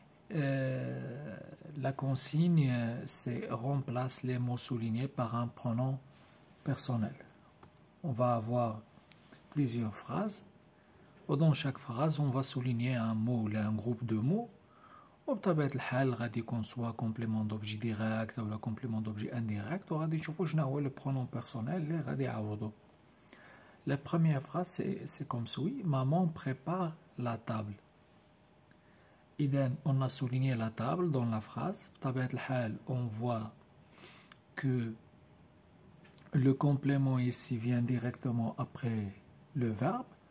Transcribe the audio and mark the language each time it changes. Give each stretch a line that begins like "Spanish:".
French: La consigne, c'est remplace les mots soulignés par un pronom personnel. On va avoir plusieurs phrases. Dans chaque phrase, on va souligner un mot ou un groupe de mots.
Arabic: وبطبيعة الحال غادي يكون سوا
French: complément d'objet direct ou complément d'objet indirect.
Arabic: وغادي نشوفو شنو هو
French: le pronom personnel
Arabic: اللي غادي يعوضو.
French: La première phrase c'est comme suit: Maman prépare la table.
Arabic: إذا
French: on a souligné la table dans la phrase.
Arabic: بطبيعة الحال
French: on voit que le complément ici vient directement après le verbe.